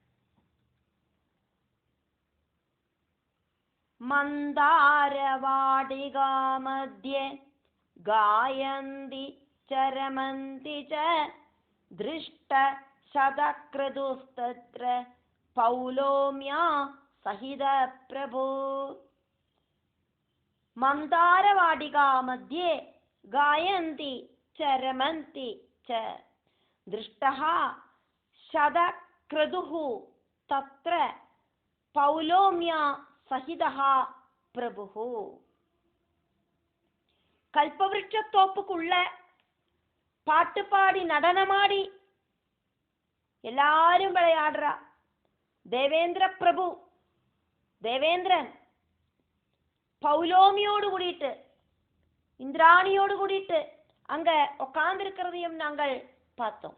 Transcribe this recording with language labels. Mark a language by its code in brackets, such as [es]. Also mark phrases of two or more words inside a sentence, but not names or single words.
[sa] मन्दारवाटिका मध्ये गायन्ति च रमन्ति च दृष्ट शतक्रतुस्तत्र पौलोम्या सहित प्रभु. मन्दारवाटिका मध्ये गायन्ति चरमन्ति च दृष्टः शतक्रतुः तत्र पौलोम्या सहितः प्रभुः. [ta] கல்பவருஷத்தோப்புக்குள்ள பாட்டு பாடி நடனமாடி எல்லாரும் விளையாடுறா. தேவேந்திர பிரபு தேவேந்திரன் பௌலோமியோடு கூடிட்டு இந்திராணியோடு கூடிட்டு அங்க உட்கார்ந்திருக்கிறதையும் நாங்கள் பார்த்தோம்.